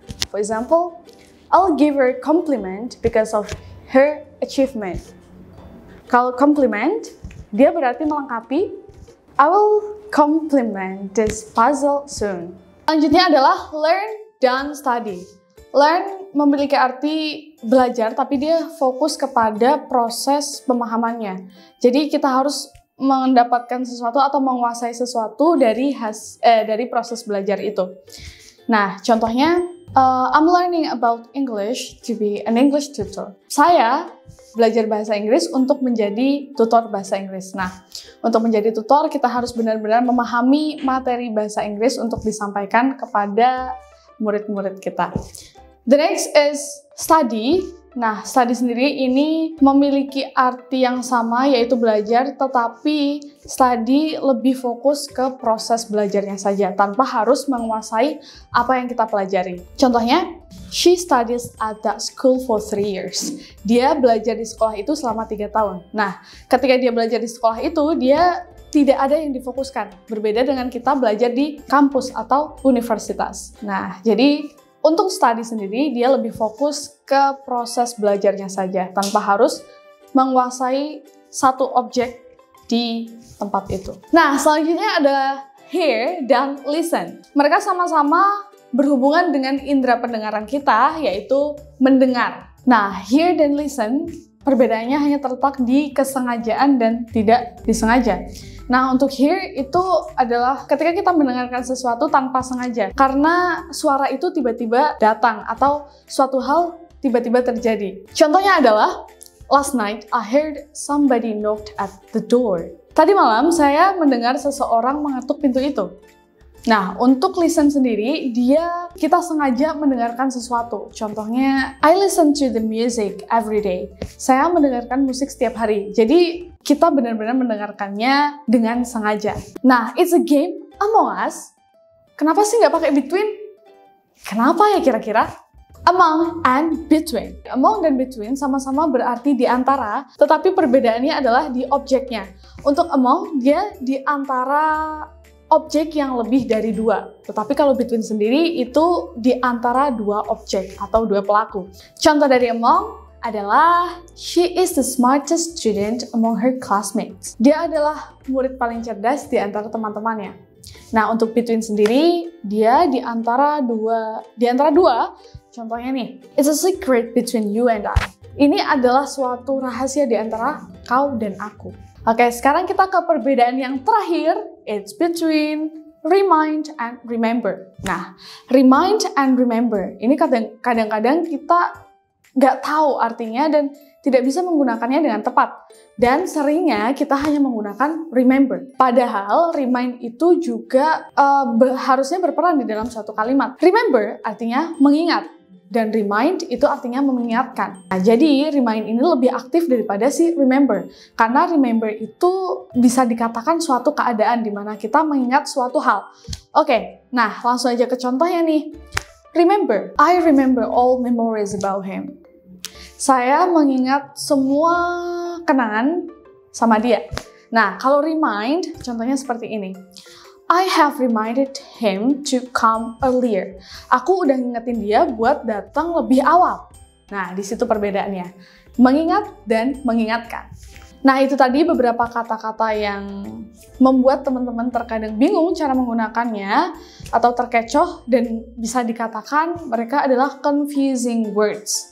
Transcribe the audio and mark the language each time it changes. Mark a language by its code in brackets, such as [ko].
[en] For example, I'll give her a compliment because of her achievement. [id] Kalau compliment, dia berarti melengkapi. [en] I will compliment this puzzle soon. [id] Selanjutnya adalah learn dan study. Learn memiliki arti belajar, tapi dia fokus kepada proses pemahamannya. Jadi kita harus mendapatkan sesuatu atau menguasai sesuatu dari proses belajar itu. Nah, contohnya, [en] I'm learning about English to be an English tutor. [id] Saya belajar bahasa Inggris untuk menjadi tutor bahasa Inggris. Nah, untuk menjadi tutor kita harus benar-benar memahami materi bahasa Inggris untuk disampaikan kepada murid-murid kita. [en] The next is study. [id] Nah, study sendiri ini memiliki arti yang sama, yaitu belajar, tetapi study lebih fokus ke proses belajarnya saja, tanpa harus menguasai apa yang kita pelajari. Contohnya, [en] she studies at that school for 3 years. [id] Dia belajar di sekolah itu selama 3 tahun. Nah, ketika dia belajar di sekolah itu, dia tidak ada yang difokuskan. Berbeda dengan kita belajar di kampus atau universitas. Nah, jadi untuk study sendiri, dia lebih fokus ke proses belajarnya saja, tanpa harus menguasai satu objek di tempat itu. Nah, selanjutnya ada hear dan listen. Mereka sama-sama berhubungan dengan indera pendengaran kita, yaitu mendengar. Nah, hear dan listen, perbedaannya hanya terletak di kesengajaan dan tidak disengaja. Nah, untuk hear itu adalah ketika kita mendengarkan sesuatu tanpa sengaja. Karena suara itu tiba-tiba datang atau suatu hal tiba-tiba terjadi. Contohnya adalah, [en] last night I heard somebody knocked at the door. [id] Tadi malam saya mendengar seseorang mengetuk pintu itu. Nah, untuk listen sendiri, kita sengaja mendengarkan sesuatu. [en] Contohnya, I listen to the music every day. [id] Saya mendengarkan musik setiap hari. Jadi, kita benar-benar mendengarkannya dengan sengaja. Nah, [en] it's a game Among Us. [id] Kenapa sih nggak pakai between? Kenapa ya kira-kira? Among and between. Among dan between sama-sama berarti di antara, tetapi perbedaannya adalah di objeknya. Untuk among, dia di antara objek yang lebih dari 2. Tetapi kalau between sendiri itu di antara 2 objek atau 2 pelaku. Contoh dari among adalah, [en] she is the smartest student among her classmates. [id] Dia adalah murid paling cerdas di antara teman-temannya. Nah, untuk between sendiri, dia di antara dua. [en] Contohnya nih, it's a secret between you and I. [id] Ini adalah suatu rahasia di antara kau dan aku. Oke, sekarang kita ke perbedaan yang terakhir, [en] it's between remind and remember. [id] Nah, remind and remember, ini kadang-kadang kita nggak tahu artinya dan tidak bisa menggunakannya dengan tepat. Dan seringnya kita hanya menggunakan remember. Padahal remind itu juga harusnya berperan di dalam suatu kalimat. Remember artinya mengingat. Dan remind itu artinya mengingatkan. Nah, jadi remind ini lebih aktif daripada si remember. Karena remember itu bisa dikatakan suatu keadaan di mana kita mengingat suatu hal. Oke, nah langsung aja ke contohnya nih. [en] Remember, I remember all memories about him. [id] Saya mengingat semua kenangan sama dia. Nah, kalau remind, contohnya seperti ini. [en] I have reminded him to come earlier. [id] Aku udah ngingetin dia buat datang lebih awal. Nah, di situ perbedaannya. Mengingat dan mengingatkan. Nah, itu tadi beberapa kata-kata yang membuat teman-teman terkadang bingung cara menggunakannya atau terkecoh dan bisa dikatakan mereka adalah confusing words.